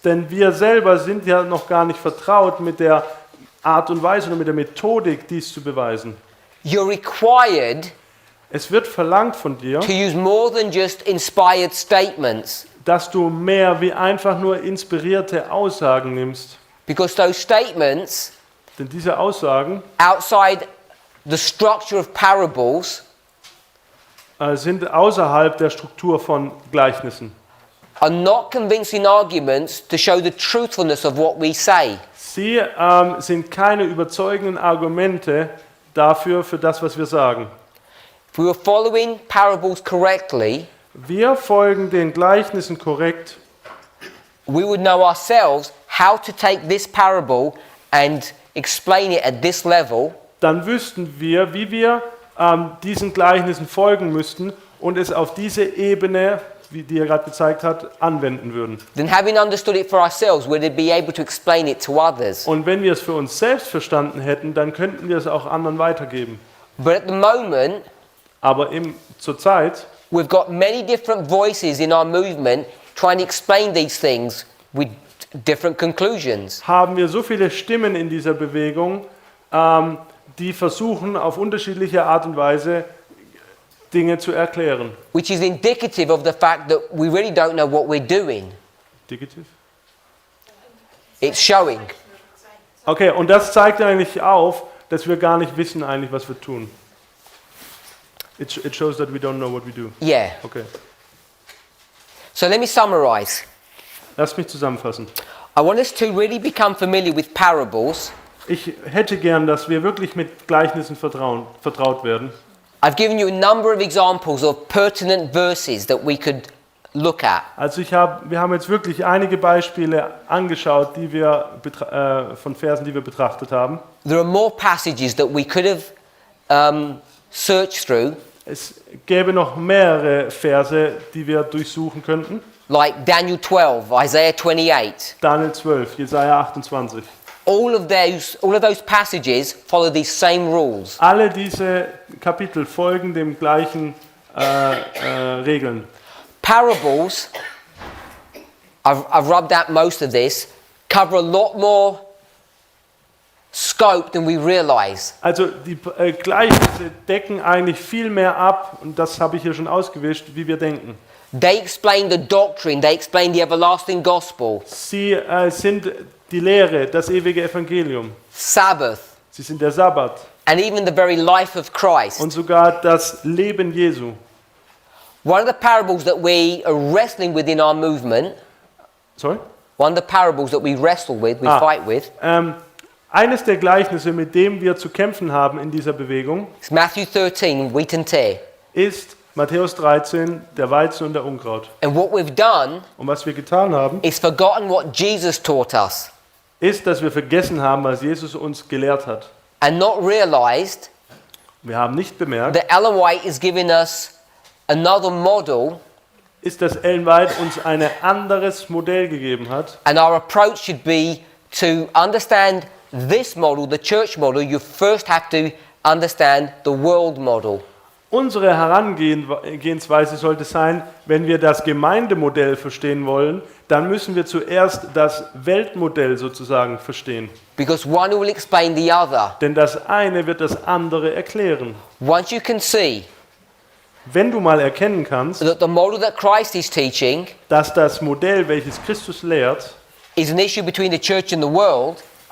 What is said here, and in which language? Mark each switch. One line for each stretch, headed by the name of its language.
German: Denn wir selber sind ja noch gar nicht vertraut mit der Art und Weise oder mit der Methodik, dies zu beweisen.
English: You're required
German: Es wird verlangt von dir,
English: to use more than just inspired statements,
German: dass du mehr wie einfach nur inspirierte Aussagen nimmst.
English: because those statements
German: Denn diese Aussagen
English: outside the structure of parables
German: sind außerhalb der Struktur von Gleichnissen.
English: are not convincing arguments to show the truthfulness of what we say.
German: Sie sind keine überzeugenden Argumente dafür, für das, was wir sagen.
English: If we were following parables correctly,
German: Wir folgen den Gleichnissen korrekt,
English: we would know ourselves how to take this parable and explain it at this level,
German: dann wüssten wir, wie wir diesen Gleichnissen folgen müssten und es auf diese Ebene, wie die er gerade gezeigt hat, anwenden würden.
English: then having understood it for ourselves, we'd be able to explain it to others.
German: Und wenn wir es für uns selbst verstanden hätten, dann könnten wir es auch anderen weitergeben.
English: But at the moment,
German: Aber zur Zeit
English: we've got many different voices in our movement trying to explain these things with different conclusions.
German: haben wir so viele Stimmen in dieser Bewegung, die versuchen, auf unterschiedliche Art und Weise Dinge zu erklären.
English: Which is indicative of the fact that we really don't know what we're doing. Digitiv? It's showing.
German: Okay, und das zeigt eigentlich auf, dass wir gar nicht wissen eigentlich, was wir tun.
English: It shows that we don't know what we do. Yeah. Okay, So let me summarize.
German: lass mich zusammenfassen.
English: I want us to really become familiar with parables.
German: Ich hätte gern, dass wir wirklich mit Gleichnissen vertraut werden.
English: I've given you a number of examples of pertinent verses that we could look at.
German: Also wir haben jetzt wirklich einige Beispiele angeschaut, die wir von Versen, die wir betrachtet haben.
English: There are more passages that we could have searched through,
German: Es gäbe noch mehrere Verse, die wir durchsuchen könnten.
English: like Daniel 12, Isaiah 28.
German: Daniel 12, Jesaja 28.
English: All of those passages follow these same rules.
German: Alle diese Kapitel folgen dem gleichen Regeln.
English: Parables, I've rubbed out most of this, cover a lot more scope than we realize.
German: Also die Gleichnisse decken eigentlich viel mehr ab, und das habe ich hier schon ausgewischt, wie wir denken.
English: They explain the doctrine, they explain the everlasting gospel,
German: Sie sind die Lehre, das ewige Evangelium.
English: Sabbath,
German: Sie sind der Sabbat
English: and even the very life of Christ.
German: und sogar das Leben Jesu.
English: One of the parables that we are wrestling with in our movement, Sorry? one of the parables that we wrestle with, we fight with,
German: Eines der Gleichnisse, mit dem wir zu kämpfen haben in dieser Bewegung,
English: is Matthew 13, wheat and tare.
German: ist Matthäus 13, der Weizen und der Unkraut.
English: And what we've done
German: Und was wir getan haben,
English: is forgotten what Jesus taught us
German: ist, dass wir vergessen haben, was Jesus uns gelehrt hat.
English: and not realized
German: Wir haben nicht bemerkt,
English: that Ellen White is giving us another model,
German: ist, dass Ellen White uns ein anderes Modell gegeben hat.
English: and our approach should be to understand this model, the church model. You first have to understand the world model.
German: Unsere Herangehensweise sollte sein, wenn wir das Gemeindemodell verstehen wollen, dann müssen wir zuerst das Weltmodell sozusagen verstehen.
English: Because one will explain the other.
German: Denn das eine wird das andere erklären.
English: Once you can see
German: Wenn du mal erkennen kannst,
English: that the model that Christ is teaching
German: dass das Modell, welches Christus lehrt,
English: is an issue between the church and the world,